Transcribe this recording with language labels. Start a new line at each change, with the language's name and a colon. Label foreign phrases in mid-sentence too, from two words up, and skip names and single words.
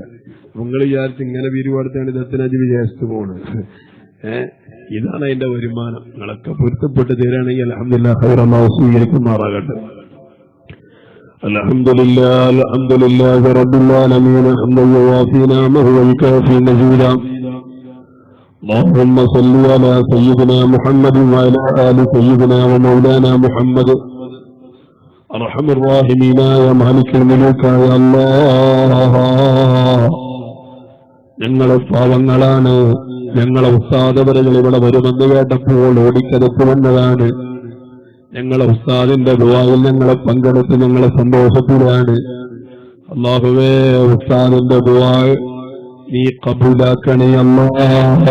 Malayalam: നിങ്ങൾ വിചാരിച്ച് ഇങ്ങനെ പിരിവെടുത്താണ് ദത്തിനാജ് വിദേശത്ത് പോണത്. ഇതാണ് അതിന്റെ വരുമാനം. നിങ്ങളൊക്കെ പൊരുത്തപ്പെട്ട് തരാണെങ്കിൽ അൽഹംദുലില്ലാഹ് ഖൈറല്ലാഹു സ്വീകരിക്കുമാറാകട്ടെ.
Arabic: الحمد لله رب العالمين حمدا يوافي نعمه ويكافئ مزيده. اللهم صل على سيدنا محمد وعلى آل سيدنا ومولانا محمد. أرحم الراحمين يا مالك الملوك يا الله.
Malayalam: ഞങ്ങളെ പാവങ്ങളാണ്, ഞങ്ങളെ ഉസ്താദവരുകൾ ഇവിടെ വരുമെന്ന് കേട്ടപ്പോൾ ഓടിക്കരപ്പ് വന്നതാണ്. ഞങ്ങളെ ഉസ്താദിന്റെ ദുആയിൽ ഞങ്ങളെ പങ്കെടുത്ത് ഞങ്ങളെ സന്തോഷത്തിലാണ്. അല്ലാഹുവേ, ഉസ്താദിന്റെ ദുആ നീ കബൂലാക്കണേ അല്ലാഹ്.